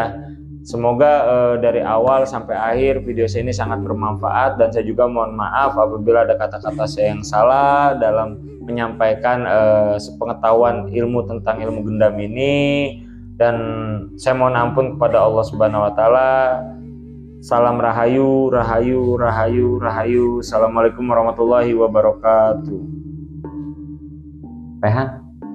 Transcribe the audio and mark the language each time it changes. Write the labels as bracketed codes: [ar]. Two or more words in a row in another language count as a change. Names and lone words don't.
[id] Semoga dari awal sampai akhir video saya ini sangat bermanfaat, dan saya juga mohon maaf apabila ada kata-kata saya yang salah dalam menyampaikan sepengetahuan ilmu tentang ilmu gendam ini, dan saya mohon ampun kepada [ar] الله سبحانه وتعالى. [jv] Salam rahayu, rahayu, rahayu, rahayu. [ar] السلام عليكم ورحمة الله وبركاته. PH